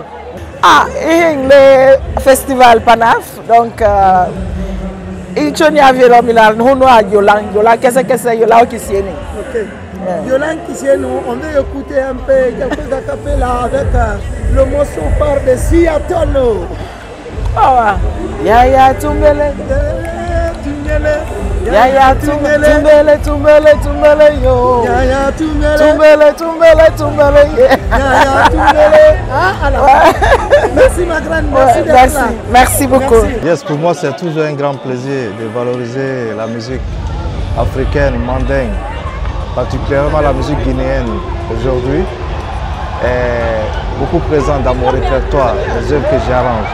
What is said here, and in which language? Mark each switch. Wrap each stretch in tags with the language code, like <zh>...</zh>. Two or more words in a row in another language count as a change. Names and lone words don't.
<fr>Ah, et le festival Panaf, donc il y a Yolan Kisieni, on veut écouter un peu quelques acapella avec le morceau par de Siatono. Yaya Tumbele, Yaya Tumbele, Tumbele, Tumbele, yo. Yaya Tumbele, Tumbele, Tumbele, Tumbele, Yaya Tumbele. Ah, alors. Merci ma grande, merci d'être là. Merci beaucoup. Yes, pour moi c'est toujours un grand plaisir de valoriser la musique africaine, mandingue, particulièrement la musique guinéenne aujourd'hui. Est beaucoup présente dans mon répertoire, les œuvres que j'arrange.</fr>